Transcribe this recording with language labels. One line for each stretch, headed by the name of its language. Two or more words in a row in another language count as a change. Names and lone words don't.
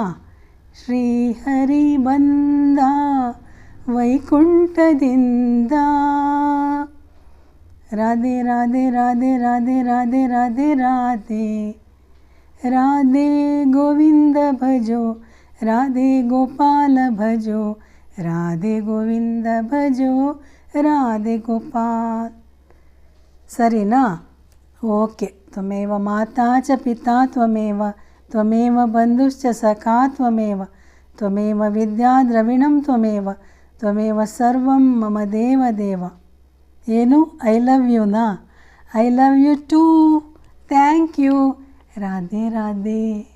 Kannada: ಶ್ರೀಹರಿ ಬಂದ ವೈಕುಂಠದಿಂದ,
Hindi: राधे राधे राधे राधे राधे राधे राधे राधे गोविंद भजो, राधे गोपाल भजो, राधे गोविंद भजो, राधे गोपाल.
Kannada: ಸರಿನಾ? ಓಕೆ.
Sanskrit: ತ್ವಮೇವ ಮಾತಾ ಚ ಪಿತಾ ತ್ವಮೇವ, ತ್ವಮೇವ ಬಂಧುಶ್ಚ ಸಖಾ ತ್ವಮೇವ, ತ್ವಮೇವ ವಿದ್ಯಾ ದ್ರವಿಣಂ ತ್ವಮೇವ, ತ್ವಮೇವ ಸರ್ವಂ ಮಮ ದೇವ ದೇವ.
English: ಏನು? I love you-na? I love you too. thank you. ರಾಧೆ ರಾಧೆ.